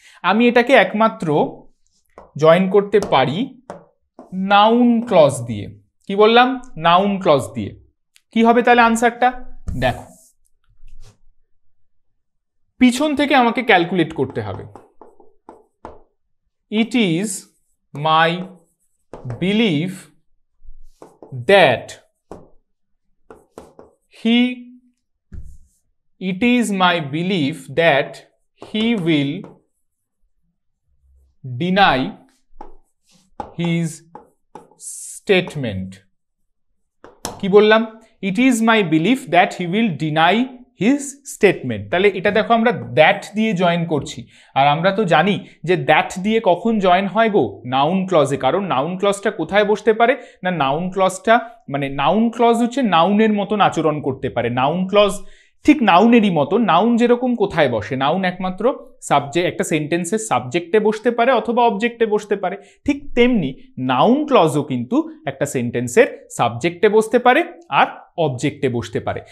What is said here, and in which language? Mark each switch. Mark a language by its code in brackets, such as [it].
[bn] আমি এটাকে একমাত্র জয়েন করতে পারি নাউন ক্লজ দিয়ে। কি বললাম? নাউন ক্লজ দিয়ে। কি হবে তাহলে আনসারটা? দেখো, পিছন থেকে আমাকে ক্যালকুলেট করতে হবে। [en] It is my believe that it is my belief that he will deny his statement. [bn] কি বললাম? [en] It is my belief that he will deny his statement. [bn] তাহলে এটা দেখো আমরা দ্যাট দিয়ে জয়েন করছি, আর আমরা তো জানি যে দ্যাট দিয়ে কখন জয়েন হয় গো? নাউন ক্লজে। কারণ নাউন ক্লজটা কোথায় বসতে পারে না, নাউন ক্লজটা মানে নাউন ক্লজ হচ্ছে নাউনের মতন আচরণ করতে পারে। নাউন ক্লজ ঠিক নাউনেরই মতো। নাউন যেরকম কোথায় বসে, নাউন একমাত্র সাবজেক্ট, একটা সেন্টেন্সের সাবজেক্টে বসতে পারে অথবা অবজেক্টে বসতে পারে, ঠিক তেমনি নাউন ক্লজও কিন্তু একটা সেন্টেন্সের সাবজেক্টে বসতে পারে আর অবজেক্টে বসতে পারে।